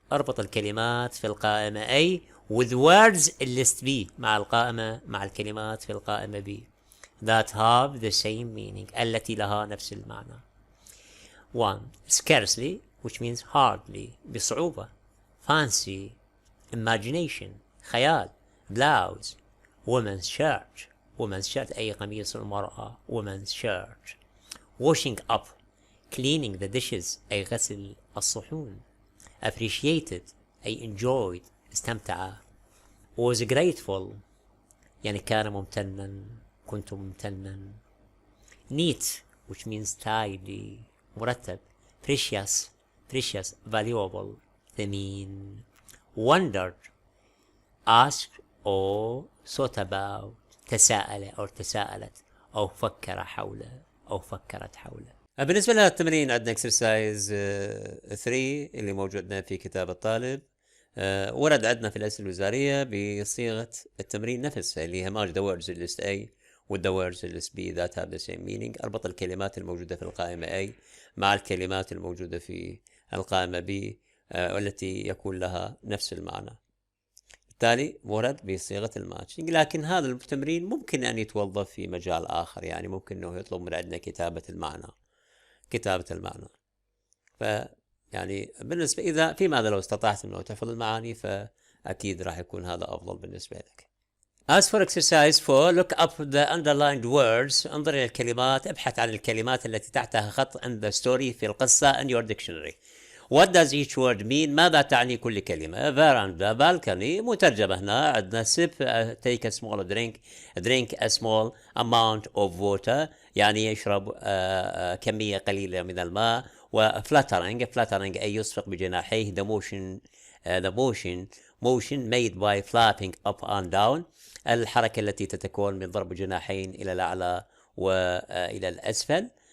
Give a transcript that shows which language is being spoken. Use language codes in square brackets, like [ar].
[ar] اربط الكلمات في القائمة A [en] with words in list B [ar] مع الكلمات في القائمة B [en] that have the same meaning [ar] التي لها نفس المعنى. 1. [en] Scarcely which means hardly بصعوبة. Fancy imagination خيال. blouse woman's shirt [ar] أي قميص المرأة [en] woman's shirt. washing up cleaning the dishes [ar] أي غسل الصحون. appreciated أي enjoyed استمتع. [en] was grateful [ar] يعني كان ممتنا كنت ممتنا. [en] neat which means tidy مرتب. precious valuable ثمين. [ar] wondered ask or thought about تساءل أو تساءلت أو فكر حوله أو فكرت حوله. بالنسبة للتمرين عندنا exercise 3 اللي موجودنا في كتاب الطالب. ورد عندنا في الأسئلة الوزارية بصيغة التمرين نفسها اللي هي [en] match the words in list A with the words in list B that have the same meaning. [ar] أربط الكلمات الموجودة في القائمة A مع الكلمات الموجودة في القائمة B والتي يكون لها نفس المعنى. بالتالي ورد بصيغة الماتشنج. لكن هذا التمرين ممكن أن يتوظف في مجال آخر، يعني ممكن أنه يطلب من عندنا كتابة المعنى. يعني بالنسبة إذا فيما لو استطعت أنه تحفظ المعاني فأكيد راح يكون هذا أفضل بالنسبة لك. [en] As for exercise 4, look up the underlined words. [ar] انظر إلى الكلمات، ابحث عن الكلمات التي تحتها خط [en] in the story [ar] في القصة [en] in your dictionary. What does each word mean؟ [ar] ماذا تعني كل كلمة؟ [en] veranda balcony مترجمة هنا عندنا sip take a small drink a small amount of water [ar] يعني يشرب كمية قليلة من الماء. و fluttering أي يصفق بجناحيه. [en] the motion made by flapping up and down [ar] الحركة التي تتكون من ضرب جناحين إلى الأعلى وإلى الأسفل.